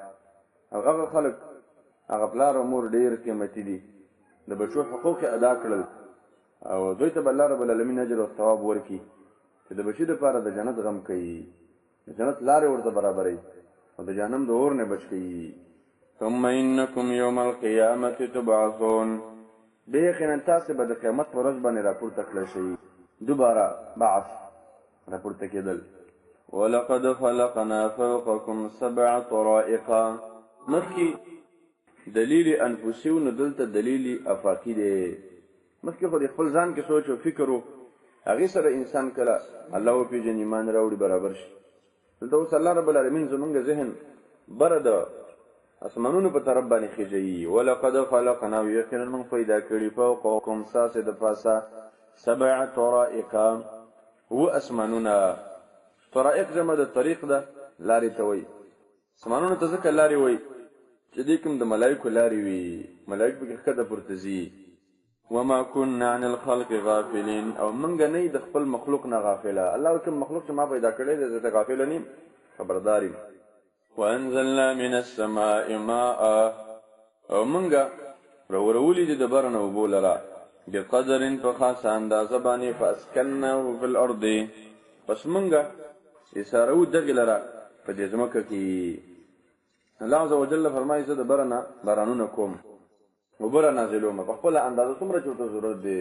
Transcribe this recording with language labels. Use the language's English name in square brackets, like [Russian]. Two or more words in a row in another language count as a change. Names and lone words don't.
[Pashto] او هغه خلک هغه پلار او مور ډېر قیمتي دي، د بچو حقوق ادا کړل او دوی ته به [Arabic] الله رب العالمین [Pashto] اجر او ثواب ورکړي چې د بچي دپاره د جنت غم کوي، د جنت لارې ورته برابروي او د جهنم د اور نه بچ کوي. [Arabic] ثم انکم یوم القیامة تبعثون، [Pashto] بیا یقینا تاسې به د قیامت په ورځ باندې راپورته کړی شئ، دوباره بعث راپورته کېدل. [Arabic] ولقد خلقنا فوقکم 7 طرائق، [Pashto] مخکې دلیل انفسي و نو دلته دلیل افاقي دی. مخکې خو د خپل ځان کې سوچ او فکر و، هغې سره انسان کله الله وپېژني ایمان راوړي برابر شي. دلته اوس [Arabic] الله رب العالمین [Pashto] زمونږ ذهن بره د اسمانونو په طرف باندې خېژوي. [Arabic] ولقد خلقنا، [Pashto] یقینا موږ پیدا کړي فوقکم ستاسې د پاسه 7 طرائق، 7 اسمانونه. طرائق جمع د طریق ده، لارې ته وایي. اسمانونو ته ځکه لارې وایي چې دې کوم د ملایکو لارې وي، ملایک پکې ښکته پورته ځي. [Arabic] وما كنا عن الخلق غافلین، [Pashto] او منګه نه د خپل مخلوق نه غافله. الله کوم مخلوق چې ما پیدا کړی دی زه ته غافله نه یم، خبردار یم. [Arabic] وانزلنا من السماء ماء، [Pashto] او منګه راورولي دي د بره نه اوبو لره، بقدر په خاصه اندازه باندې، [Arabic] فاسکناه فی الارض، [Pashto] پس منګه ایسارو دغې لره په دې ځمکه کې. [Arabic] الله عز وجل [Pashto] فرمایي زه د بره نه بارانونه کوم، اوبه را نازلومه په خپله اندازه څومره چې ورته ضرورت دی.